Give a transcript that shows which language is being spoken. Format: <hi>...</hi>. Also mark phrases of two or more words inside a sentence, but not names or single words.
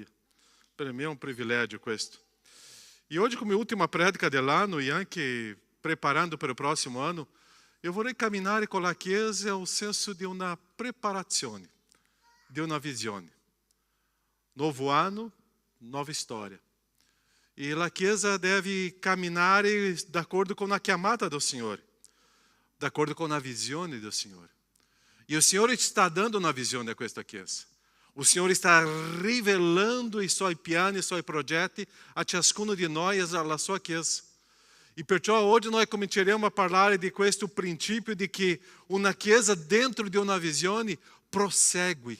<it>Per me è un privilegio questo. E oggi, come ultima predica dell'anno e anche preparando per il prossimo anno, eu vorrei camminare con la Chiesa ao senso di una preparazione, di una visione.</it> <pt>Novo anno, nova história.</pt> <it>E la Chiesa deve camminare d'accordo</it> <pt>com a</pt> <it>chiamata do Signore, d'accordo</it> <pt>com a</pt> <it>visione do Signore.</it> <pt>E o Signore está dando uma visione</pt> <it>a questa Chiesa. O Signore está rivelando i suoi piani, i suoi progetti a ciascuno di noi e alla sua Chiesa. E perciò oggi noi cominceremo a parlare di questo principio di che una Chiesa dentro di una visione prosegue.</it>